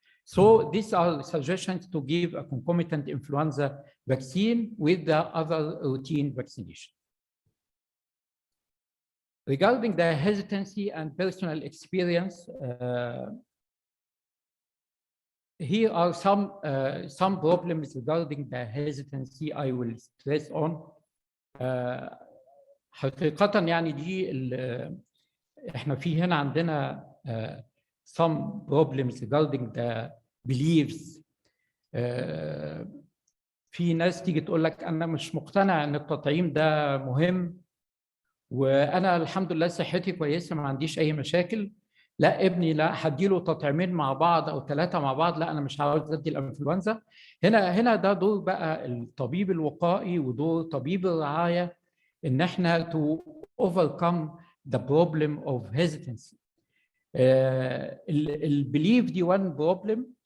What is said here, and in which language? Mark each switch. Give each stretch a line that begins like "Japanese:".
English: So these are suggestions to give a concomitant influenza vaccine with the other routine vaccination. Regarding the hesitancy and personal experience, here are some problems regarding the hesitancy I will stress on.
Arabic: حقيقة يعني دي احنا في هنا عندنا some problems regarding the beliefs. في ناس تيجي تقول لك انا مش مقتنع ان التطعيم ده مهم، وانا الحمد لله صحتي كويسه ما عنديش اي مشاكل. لا ابني لا هديله تطعيمين مع بعض او 3 مع بعض، لا انا مش عاوز ادي الانفلونزا. هنا ده دور بقى الطبيب الوقائي ودور طبيب الرعايه ان احنا to overcome the problem of hesitancy. البليف دي one problem.